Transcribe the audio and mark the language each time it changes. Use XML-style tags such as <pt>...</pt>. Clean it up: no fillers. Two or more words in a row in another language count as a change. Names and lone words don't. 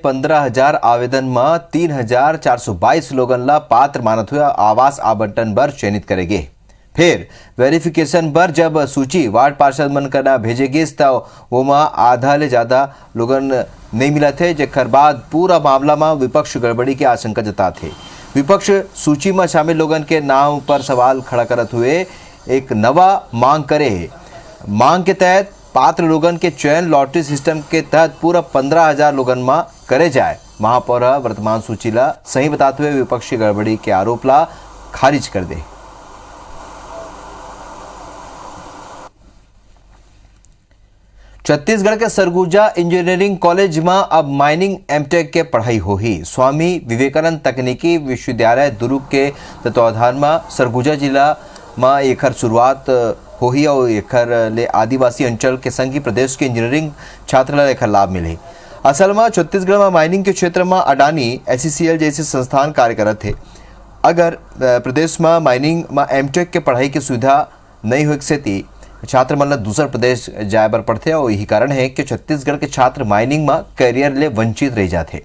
<hne>15,000 आवेदन में 3,422 लोगन ला पात्र मानत हुआ आवास आवंटन बर चयनित करेंगे। फिर वेरिफिकेशन पर जब सूची वार्ड पार्षद मन करना भेजेगी तो वो आधा ले ज्यादा लोगन नहीं मिला थे, जेकर बाद पूरा मामला में विपक्ष गड़बड़ी की आशंका जताते। विपक्ष सूची में शामिल लोगन के नाम पर सवाल खड़ा करत हुए एक नवा मांग करे। मांग के तहत पात्र लोगन के चयन</hne> <en>lottery system</en> <hne>के तहत पूरा 15,000 लोगन में करे जाए। महापौर वर्तमान सूची ला सही बताते हुए विपक्षी गड़बड़ी के आरोप ला खारिज कर दे। छत्तीसगढ़ के सरगुजा इंजीनियरिंग कॉलेज में अब</hne> <en>mining MTech</en> <hne>के पढ़ाई होही। स्वामी विवेकानंद तकनीकी विश्वविद्यालय दुर्ग के तत्वाधान में सरगुजा जिला में एकर शुरुआत होही और एकर ले आदिवासी अंचल के संग ही प्रदेश के इंजीनियरिंग छात्र ला एकर लाभ मिले। असल में छत्तीसगढ़ में माइनिंग के क्षेत्र में अडानी SCCL जैसे संस्थान कार्य करत थे। अगर प्रदेश में माइनिंग में एमटेक के पढ़ाई की सुविधा नहीं हो सकती छात्र मन दूसर प्रदेश जाए बर पड़ते और यही कारण है कि छत्तीसगढ़ के छात्र माइनिंग में करियर ले वंचित रह जाते।</hne>